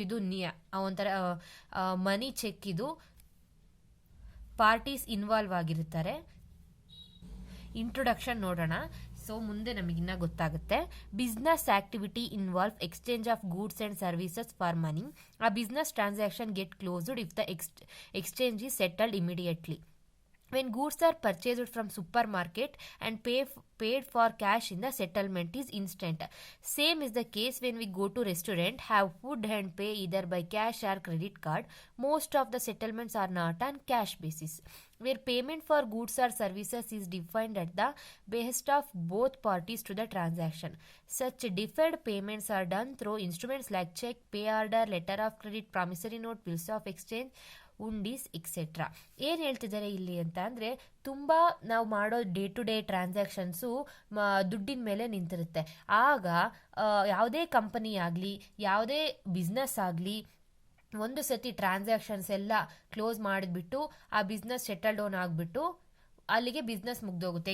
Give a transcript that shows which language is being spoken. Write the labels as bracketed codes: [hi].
[kn] ಇದು ಒಂಥರ ಮನಿ ಚೆಕ್. ಇದು ಪಾರ್ಟೀಸ್ ಇನ್ವಾಲ್ವ್ ಆಗಿರ್ತಾರೆ. ಇಂಟ್ರೊಡಕ್ಷನ್ ನೋಡೋಣ. ಸೊ ಮುಂದೆ ನಮಗಿನ್ನ ಗೊತ್ತಾಗುತ್ತೆ. [en] Business activity involve exchange of goods and services for money. ಆ business transaction get closed if the exchange is settled immediately. When goods are purchased from supermarket and paid for cash in the settlement is instant. Same is the case when we go to restaurant, have food and pay either by cash or credit card. Most of the settlements are not on cash basis, where payment for goods or services is defined at the behest of both parties to the transaction. Such deferred payments are done through instruments like check, pay order, letter of credit, promissory note, bills of exchange, hundis etcetera. [kn] ಏನು ಹೇಳ್ತಿದ್ದಾರೆ ಇಲ್ಲಿ ಅಂತ ಅಂದರೆ, ತುಂಬ ನಾವು ಮಾಡೋ day to day transactions ದುಡ್ಡಿನ ಮೇಲೆ ನಿಂತಿರುತ್ತೆ. ಆಗ ಯಾವುದೇ ಕಂಪನಿ ಆಗಲಿ, ಯಾವುದೇ ಬಿಸ್ನೆಸ್ ಆಗಲಿ, ಒಂದು ಸತಿ ಟ್ರಾನ್ಸಾಕ್ಷನ್ಸ್ ಎಲ್ಲ ಕ್ಲೋಸ್ ಮಾಡಿಬಿಟ್ಟು ಆ ಬಿಸ್ನೆಸ್ ಸೆಟಲ್ ಡೌನ್ ಆಗಿಬಿಟ್ಟು ಅಲ್ಲಿಗೆ ಬಿಸ್ನೆಸ್ ಮುಗ್ದೋಗುತ್ತೆ.